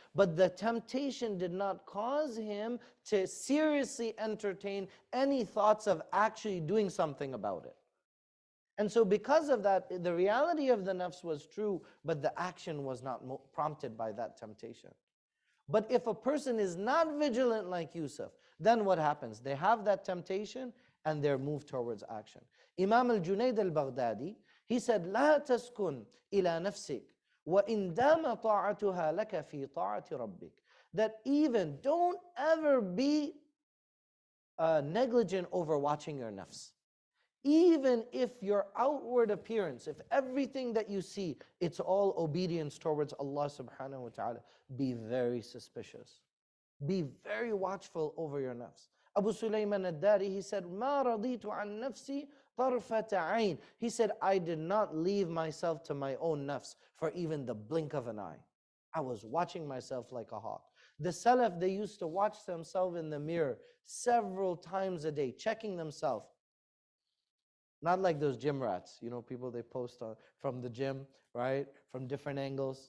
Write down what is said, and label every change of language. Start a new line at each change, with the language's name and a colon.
English: But the temptation did not cause him to seriously entertain any thoughts of actually doing something about it. And so because of that, the reality of the nafs was true, but the action was not prompted by that temptation. But if a person is not vigilant like Yusuf, then what happens? They have that temptation and they're moved towards action.
Arabic: Imam al-Junayd al-Baghdadi,
English: he said,
Arabic: لا تسكن إلى نفسك وإن دام طاعتها لك في طاعة ربك.
English: That even don't ever be negligent over watching your nafs. Even if your outward appearance, if everything that you see, it's all obedience towards Allah subhanahu wa ta'ala, be very suspicious. Be very watchful over your nafs.
Arabic: Abu Sulaiman al-Dari,
English: he said,
Arabic: مَا رَضِيتُ عَن نَفْسِي طَرْفَةَ عَيْنٍ.
English: He said, I did not leave myself to my own nafs for even the blink of an eye. I was watching myself like a hawk. The Salaf, they used to watch themselves in the mirror several times a day, checking themselves. Not like those gym rats, people they post from the gym, right? From different angles.